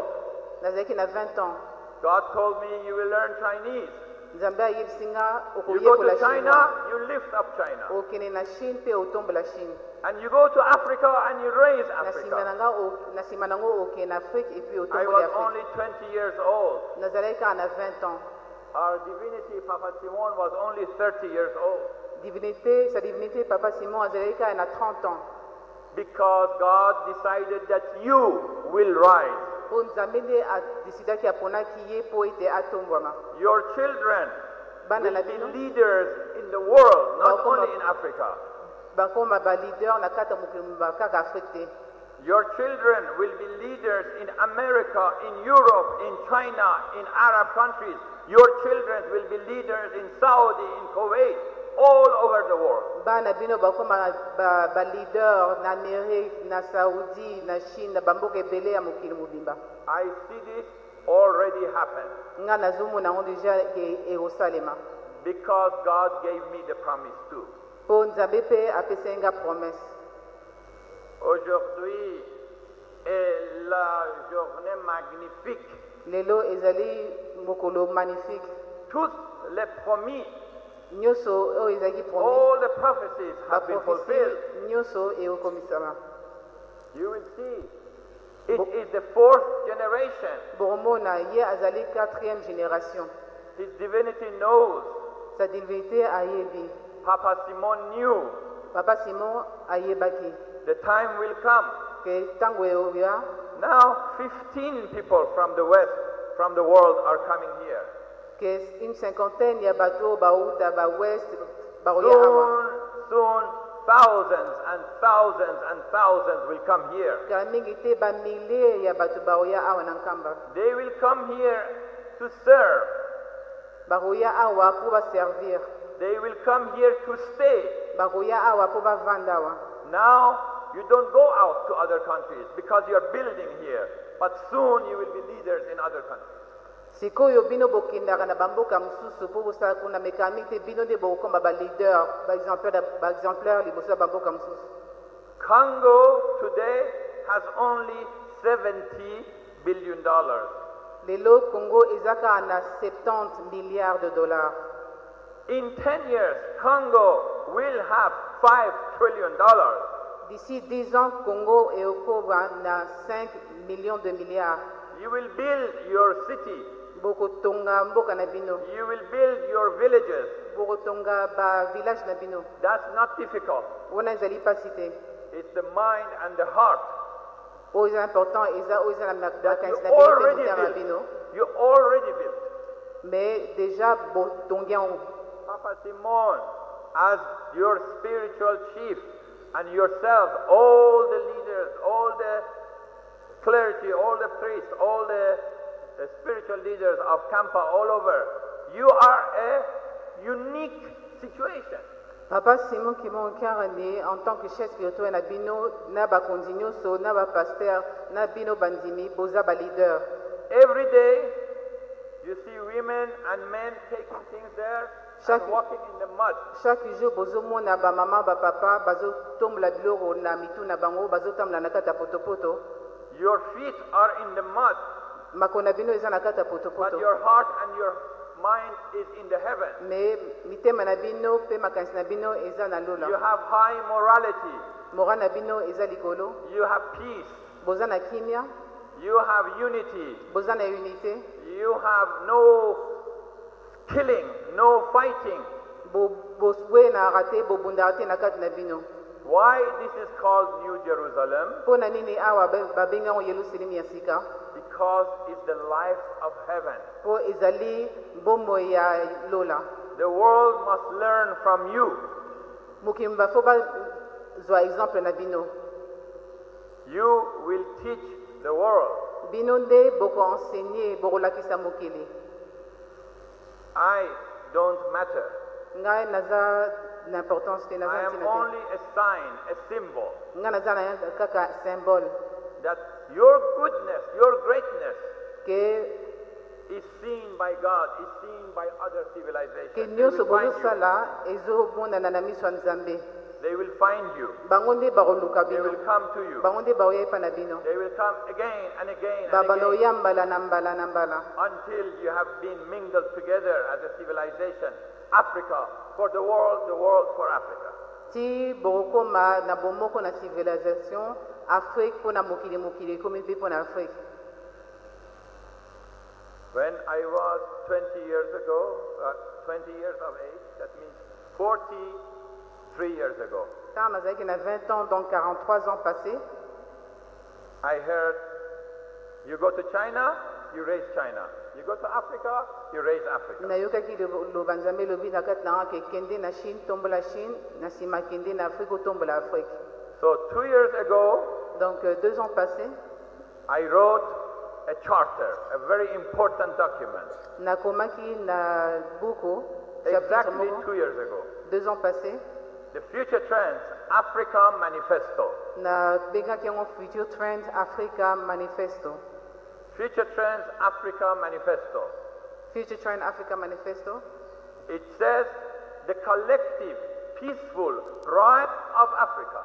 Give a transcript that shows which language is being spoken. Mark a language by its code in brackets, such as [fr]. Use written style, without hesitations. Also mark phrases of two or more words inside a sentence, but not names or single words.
[en] old. [ln] Nazalaki na 20 ans. [en] God told me you will learn Chinese. [ln] nzambe ayebisi nga [en] You go [ln] okoyekola [en] to China, [ln] chinois [en] you lift up China. [ln] okende na chine mpe otombola chine [en] And you go to Africa and you raise [ln] na nsima na [en] Africa. [ln] nga na nsima nango okende na afrique epui [en] I [ln] otombola [en] was [ln] afrique [en] only 20 years old. [ln] nazalaki kaka na 20 ans [en] Our divinity, Papa Simon, was only 30 years old. [fr] sa divinité [ln] papa simon azalaki kaka na 30 ans [en] Because God decided that you will rise. [ln] mpo nzambe nde adisidaki aponaki ye mpo ete atombwama [en] Your children [ln] bana [en] will [ln] na [en] be [ln] bino [en] leaders in the world, not [ln] Bakoma- [en] only in Africa. [ln] bakoma baleader na kati ya mokili mobimba kaka afrique te [en] Your children will be leaders in America, in Europe, in China, in Arab countries. Your children will be leaders in Saudi, in Kuwait, all over the world. [ln] bana bino bakoma baleader na amérique na saudi na chine na bamboka ebele ya mokili mobimba [en] I see this already happen [ln] nga nazomona yango deja ekosalema [en] because God gave me the promise too. [ln] mpo nzambe mpe apesaki nga promesse [fr] Aujourd'hui est la journée magnifique. [ln] lelo ezali mokolo magnifique [fr] Tous les promis, [ln] nyonso oyo ezalaki promis [en] all the prophecies have been [ln] baprofesi [en] fulfilled. [ln] nyonso ekokomisama [en] You will see. It is the fourth generation. [ln] bomona ye azali 4e génération [en] His divinity knows. [fr] sa divinité [ln] ayebi [en] Papa Simon knew [ln] papa simon ayebaki [en] the time will come. [ln] ke ntango eoya [en] Now 15 people from the west, from the world are coming here. [ln] ke [fr] une cinquantaine [ln] ya bato oyo bauta bawest bakoya awa [en] Soon, thousands and thousands and thousands will come here. [ln] kala mingi te bamilie ya bato bakoya awa na nkamba [en] They will come here to serve. [ln] bakoya awa mpo baservir [en] They will come here to stay. [ln] bakoya awa mpo bavanda awa [en] Now, you don't go out to other countries because you're building here. But soon you will be leaders in other countries. [ln] sikoyo bino bokendaka na bamboka mosusu mpo bosala kuna mekaka mingi te bino nde bokokoma baleader baexemplaire liboso ya bamboka mosusu [en] Congo today has only $70 billion. [ln] lelo congo eza kaka na 70 [fr] milliards de dollars [en] In 10 years, Congo will have $5 trillion. [fr] d'ici 10 ans [ln] congo ekokoba na [fr] 5 millions de milliards [en] You will build your city. [ln] bokotonga mboka na bino [en] You will build your villages. [ln] bokotonga bavillage na bino [en] That's not difficult. [ln] wana ezali mpasi te [en] It's the mind and the heart. [ln] oyo eza important eza oyo eza na [en] That [ln] makanisi [en] you [ln] na bino mpe [en] already [ln] motema na [en] built. [ln] bino [en] You already built. [fr] mais déjà [ln] botongi yango [en] Papa Simon, as your spiritual chief, and yourself, all the leaders, all the clergy, all the priests, all the spiritual leaders of Kampa all over, you are a unique situation. [ln] papa simon kimonkarane [fr] en tant que chef spirituel [ln] na bino na bakonzi nyonso na bapaster na bino bandimi boza baleader [en] Every day, you see women and men taking things there and walking in the mud. [fr] chaque jour [ln] bozomona bamama bapapa bazotombola biloko na mitu na bango bazotambola na kati ya potopoto [en] Your feet are in the mud, [ln] makolo na bino eza na kati ya [en] but [ln] potopoto [en] your heart and your mind is in the heaven. [ln] me mitema na bino mpe makanisi na bino eza na [en] You [ln] lola [en] have high morality. [ln] moral na bino eza likolo [en] You have peace. [ln] boza na kimia [en] You have unity. [ln] boza na unité [en] You have no killing, no fighting. [ln] boye na rate bobundaka te na kati na bino [en] Why this is called New Jerusalem? [ln] mpo na nini awa babengango yelusalemu ya sika [en] Because it's the life of heaven. [ln] mpo ezali bomoi ya lola [en] The world must learn from you. [ln] mokili bafo bazwa exemple na bino [en] You will teach the world. [ln] bino nde bokoensegne bokolakisa mokili [en] I don't matter. [ln] ngai naza na importance te [en] I [ln] naza [en] am [ln] ntina te [en] only a sign, a symbol [ln] ngai naza na kaka symbole [en] that your goodness, your greatness [ln] ke [en] is seen by God, is seen by other [ln] ke [en] civilizations. They [ln] nyonso [en] will find you. [ln] bozosala ezomonana na miso ya nzambe [en] They will find you. [ln] bango nde bakoluka [en] They [ln] bino [en] will come to you. [ln] bango nde baoya epa na bino [en] They will come again and again and [ln] babanda [en] again [ln] oya mbala na mbala na mbala [en] until you have been mingled together as a civilization. Africa for the world for Africa. [ln] ti bokokoma na bomoko na civilisation afrique mpo na mokili mokili ekomi mpe mpo na afrique. [en] When I was 20 years ago, 20 years of age, that means 43 years ago, [ln] ntango nazalaki na [fr] 20 ans donc 43 ans passés [en] I heard, you go to China, you raise China. You go to Africa, you raise Africa. [ln] nayokaki loba nzambe elobi na kati na nga ke kende na chine tombola chine na nsima kende na afrique otombola afrique. [en] So 2 years ago, [fr] Donc 2 ans passés [en] I wrote a charter, a very important document. [ln] nakomaki na buku chapitre [en] Exactly [ln] moko [en] 2 years ago. [fr] 2 ans passés [en] The Future Trends Africa Manifesto. [ln] na bengaki yango future trend africa manifesto. [en] Future Trends Africa Manifesto. Future trend africa manifesto It says the collective, peaceful rise of Africa.